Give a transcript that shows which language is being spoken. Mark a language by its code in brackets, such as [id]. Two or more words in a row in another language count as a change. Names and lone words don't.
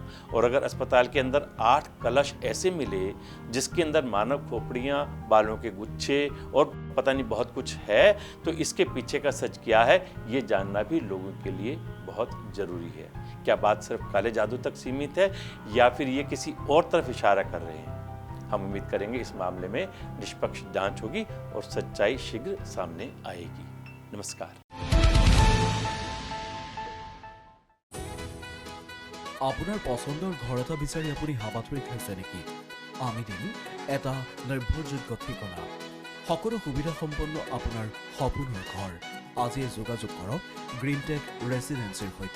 [hi] और अगर अस्पताल के अंदर 8 कलश ऐसे मिले जिसके अंदर मानव खोपड़ियाँ, बालों के गुच्छे और पता नहीं बहुत कुछ है, तो इसके पीछे का सच क्या है ये जानना भी लोगों के लिए बहुत ज़रूरी है। क्या बात सिर्फ काले जादू तक सीमित है या फिर ये किसी और तरफ इशारा कर रहे हैं? हम उम्मीद करेंगे इस मामले में निष्पक्ष जांच होगी और सच्चाई शीघ्र सामने आएगी। नमस्कार। [as] আপোনাৰ পছন্দৰ ঘৰ এটা বিচাৰি আপুনি হাবাথুৰি খাইছে নেকি? আমি দিম এটা নিৰ্ভৰযোগ্য ঠিকনা। সকলো সুবিধা সম্পন্ন আপোনাৰ সপোনৰ ঘৰ। আজিয়ে যোগাযোগ কৰক গ্ৰীণটেক ৰেচিডেন্সিৰ সৈতে।